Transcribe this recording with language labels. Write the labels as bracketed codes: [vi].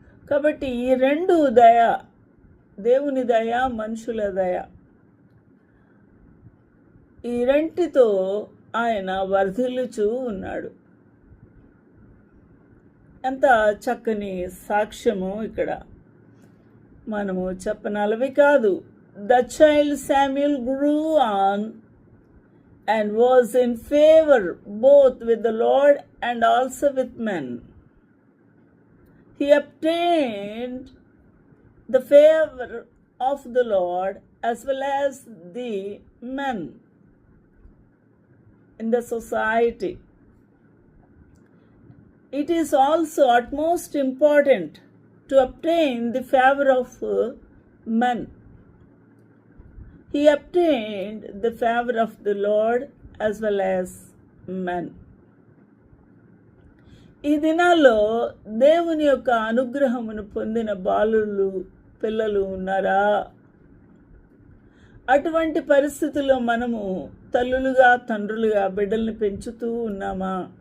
[te] కాబట్టి ఈ 2 దయ, దేవుని దయ, మనుషుల దయ, ఈ రెంటితో ఆయన వర్ధిల్లుచూ ఉన్నాడు. ఎంత చక్కని సాక్ష్యము ఇక్కడ మనము చెప్పనలవి కాదు. [en] The child Samuel grew on and was in favor both with the Lord and also with men. He obtained the favor of the Lord as well as the men in the society. It is also utmost important to obtain the favor of men. He obtained the favor of the Lord as well as men. [te] ఈ దినాల్లో దేవుని యొక్క అనుగ్రహమును పొందిన బాలులు, పిల్లలు ఉన్నారా? అటువంటి పరిస్థితుల్లో మనము తల్లులుగా, తండ్రులుగా బిడ్డల్ని పెంచుతూ ఉన్నామా?